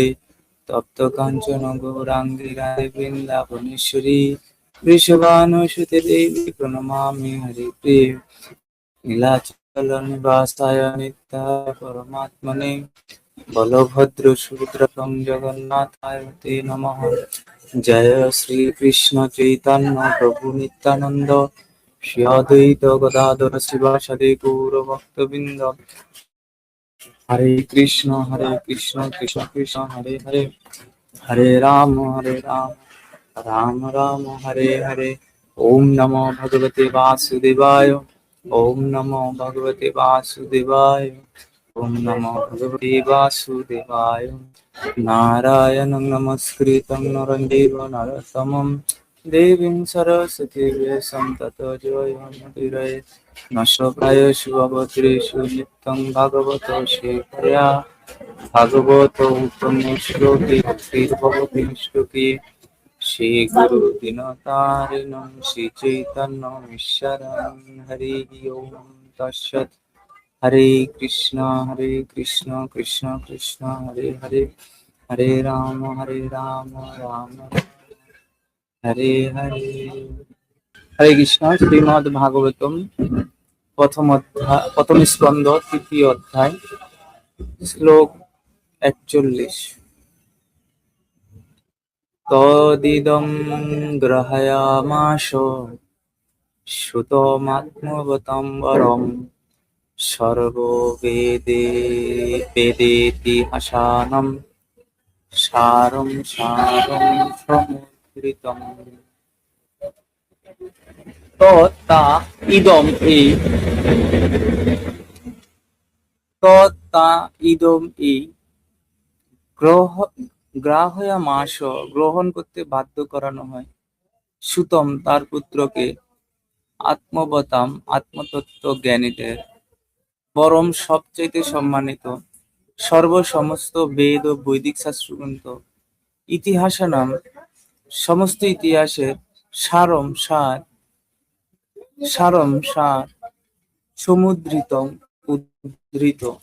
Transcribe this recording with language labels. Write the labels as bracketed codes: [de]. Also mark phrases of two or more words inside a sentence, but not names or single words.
[sa] तप्त काञ्चन गौराङ्गी राधे वृन्दावनेश्वरी वृषभानुसुते देवी प्रणमामि हरिप्रिये नीलाचल निवासाय नित्याय परमात्मने बलभद्र सुभद्रकं जगन्नाथाय ते नमः। जय श्री कृष्ण चैतन्य प्रभु नित्यानंद श्री अद्वैत गदाधर शिवासादि गौर भक्तवृंद। हरे कृष्ण कृष्ण कृष्ण हरे हरे हरे राम राम राम हरे हरे। ओम नमो भगवते वासुदेवाय ओम नमो भगवते वासुदेवाय ओम नमो भगवते वासुदेवाय। नारायणं नमस्कृतं नरं चैव नरोत्तमं देवीं सरस्वतीं व्यासं ततो जयमुदीरये। नमस्कृताय भद्रेषु नित्यं भागवतो सेवया भागवतो उत्तमो श्लोके भक्तिर्भवति श्लोके श्री गुरु दिनतारिणं श्री चैतन्य ईश्वरं हरिः ओम तत्सत्। हरे कृष्ण कृष्ण कृष्ण हरे हरे हरे राम राम हरे हरे। हरे कृष्ण। श्रीमद् भागवतम प्रथम स्कंद तृतीय अध्याय श्लोक 41। तदिदं ग्रहयामास श्रुतमात्मवतं वरं सर्वो वेदेतिहासानं सारं समुद्रितम्। [bn] तथा ইদম এই গ্রাহ্যমাস গ্রহণ করতে বাধ্য করানো হয় সুতম তার পুত্রকে আত্মবতাম আত্মতত্ত্ব জ্ঞানীদের পরম সবচাইতে সম্মানিত সমস্ত বেদ ও বৈদিক শাস্ত্রগ্রন্থ ইতিহাসানাম সমস্ত ইতিহাসের সারম সার সমুদ্রিত উদ্ধৃত।